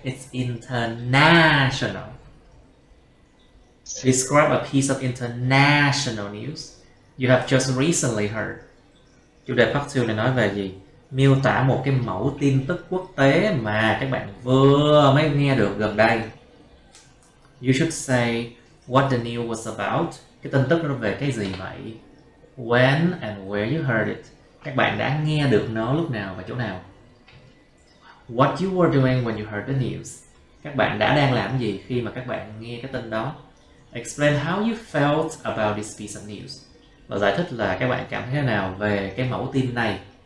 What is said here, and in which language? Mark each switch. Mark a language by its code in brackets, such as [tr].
[en] It's international. Describe a piece of international news you have just recently heard. [vi] Chủ đề part 2 này nói về gì? Miêu tả một cái mẫu tin tức quốc tế mà các bạn vừa mới nghe được gần đây. [en] You should say what the news was about. [vi] Cái tin tức nó về cái gì vậy? [en] When and where you heard it. [vi] Các bạn đã nghe được nó lúc nào và chỗ nào? [en] What you were doing when you heard the news. [vi] Các bạn đã đang làm gì khi mà các bạn nghe cái tin đó? [en] Explain how you felt about this piece of news. [vi] Và giải thích là các bạn cảm thấy thế nào về cái mẫu tin này.